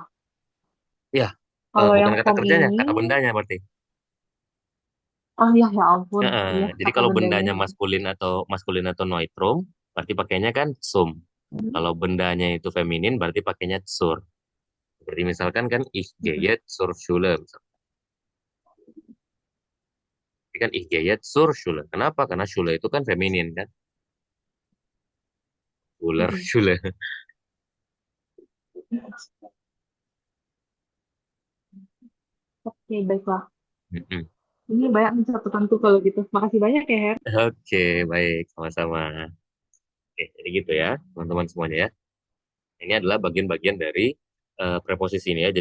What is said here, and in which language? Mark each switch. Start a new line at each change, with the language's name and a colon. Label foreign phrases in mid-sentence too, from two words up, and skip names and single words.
Indonesian: Ya, Kalau bukan yang kata form kerjanya, ini, kata bendanya berarti. oh iya, ya ampun. Iya, Jadi kata kalau bendanya. bendanya maskulin atau neutrum, berarti pakainya kan sum. Mhm. Kalau bendanya itu feminin, berarti pakainya zur. Jadi misalkan kan ich Mhm.
German: gehe zur Schule.
Indonesian: Misalkan. Jadi kan
German: ich gehe zur Schule.
Indonesian: Kenapa? Karena Schule itu kan feminin kan. Schüler, Mhm. Schule. Oke, baiklah. Mm-mm. Ini banyak nih catatanku kalau gitu. Makasih banyak ya, Her. Oke, baik, sama-sama. Oke, jadi gitu ya, teman-teman semuanya ya. Ini adalah bagian-bagian dari preposisi ini ya.